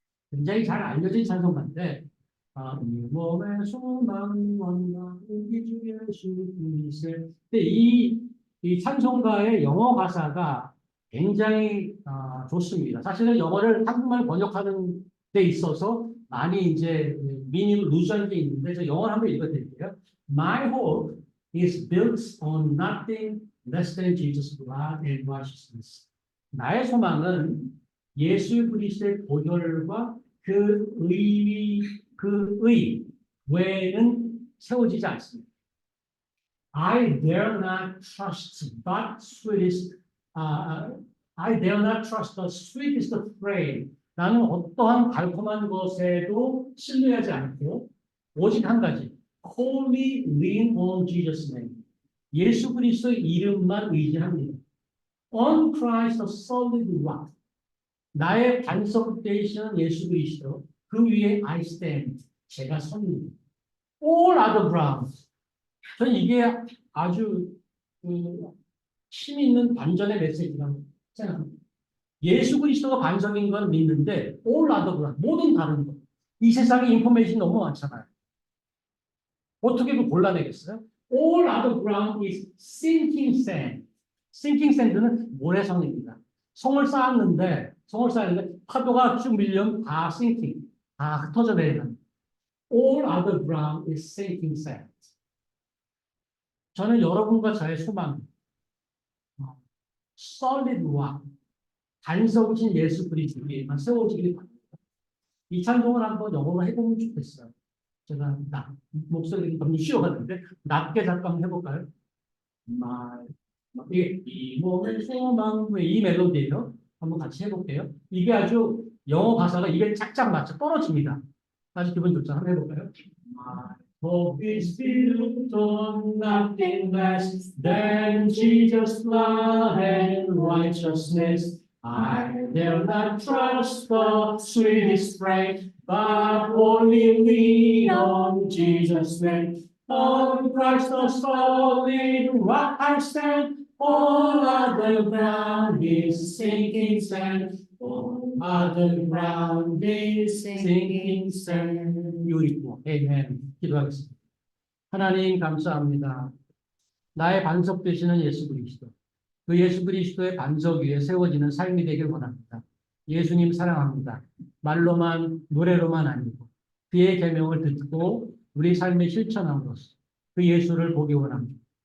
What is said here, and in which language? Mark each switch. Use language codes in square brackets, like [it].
[ko] 굉장히 잘 알려진 찬송가인데 이 몸의 소망 원망 우리 주 예수 그리스도. 근데 이 찬송가의 영어 가사가 굉장히 좋습니다. 사실은 영어를 한국말 번역하는 데 있어서 많이 이제 미니를 루즈한 게 있는데 저 영어를 한번 읽어드릴게요. [en] My hope is built on nothing less than Jesus' blood and righteousness. [ko] 나의 소망은 예수 그리스도의 보혈과 그 의 외에는 세워지지 않습니다. [en] I dare not trust but sweetest, I dare not trust the sweetest frame. [ko] 나는 어떠한 달콤한 것에도 신뢰하지 않고 오직 한 가지, [en] wholly lean on Jesus' name. [ko] 예수 그리스도의 이름만 의지합니다. [en] On Christ the solid rock. [ko] 나의 반석 되시는 예수 그리스도, 그 위에 [en] I stand. [ko] 제가 섭니다. [en] All other grounds. [ko] 저는 이게 아주 힘 있는 반전의 메시지라고 생각합니다. 예수 그리스도가 반석인 건 믿는데 [en] all other grounds, [ko] 모든 다른 것. 이 세상에 인포메이션이 너무 많잖아요. 어떻게 그 골라내겠어요? [en] All other ground is sinking sand. [ko] sinking sand는 모래성입니다. 성을 쌓았는데 파도가 쭉 밀려면 다 sinking, 다 흩어져 내리는. [en] All other ground is sinking sand. [ko] 저는 여러분과 저의 소망, solid rock, 반석이신 예수 그리스도에만 세워지길 바랍니다. 이 찬송을 한번 영어로 해보면 좋겠어요. 제가 목소리가 너무 쉬워가는데 낮게 잠깐 해볼까요? 이게 이 몸의 소망 이 멜로디예요. 한번 같이 해볼게요. 이게 아주 영어 가사가 입에 짝짝 맞춰 떨어집니다. 아주 기분 좋죠. 한번 해볼까요? [en] My hope is built on nothing less than Jesus' blood and righteousness. I dare not trust the sweetest friend, but only lean on Jesus' name. On Christ the solid rock I stand. All other ground is sinking sand. All other ground is sinking sand. [ko] beautiful. Amen. 기도하겠습니다. 하나님 감사합니다. 나의 반석 되시는 예수 그리스도. 그 예수 그리스도의 반석 위에 세워지는 삶이 되길 원합니다. 예수님 사랑합니다. 말로만 노래로만 아니고 그의 계명을 듣고 우리 삶에 실천함으로써 그 예수를 보기 원합니다.